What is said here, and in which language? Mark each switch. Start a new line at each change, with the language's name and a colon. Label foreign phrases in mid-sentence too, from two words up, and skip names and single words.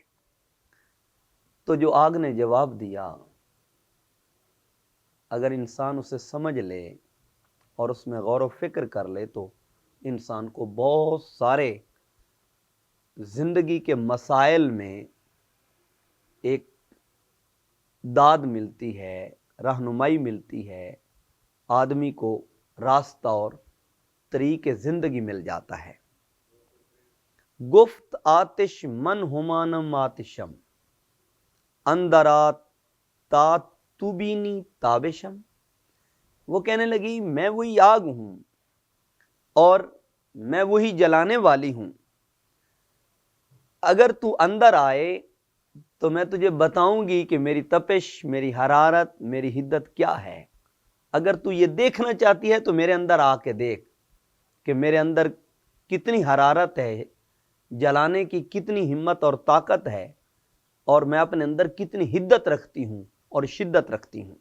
Urdu: تو جو آگ نے جواب دیا، اگر انسان اسے سمجھ لے اور اس میں غور و فکر کر لے تو انسان کو بہت سارے زندگی کے مسائل میں ایک داد ملتی ہے، رہنمائی ملتی ہے، آدمی کو راستہ اور طریق زندگی مل جاتا ہے۔
Persian: گفت آتش من ہمانم آتشم، اندرات تا تو بینی تابشم۔
Urdu: وہ کہنے لگی میں وہی آگ ہوں اور میں وہی جلانے والی ہوں، اگر تو اندر آئے تو میں تجھے بتاؤں گی کہ میری تپش، میری حرارت، میری حدت کیا ہے۔ اگر تو یہ دیکھنا چاہتی ہے تو میرے اندر آ کے دیکھ کہ میرے اندر کتنی حرارت ہے، جلانے کی کتنی ہمت اور طاقت ہے، اور میں اپنے اندر کتنی حدت رکھتی ہوں اور شدت رکھتی ہوں۔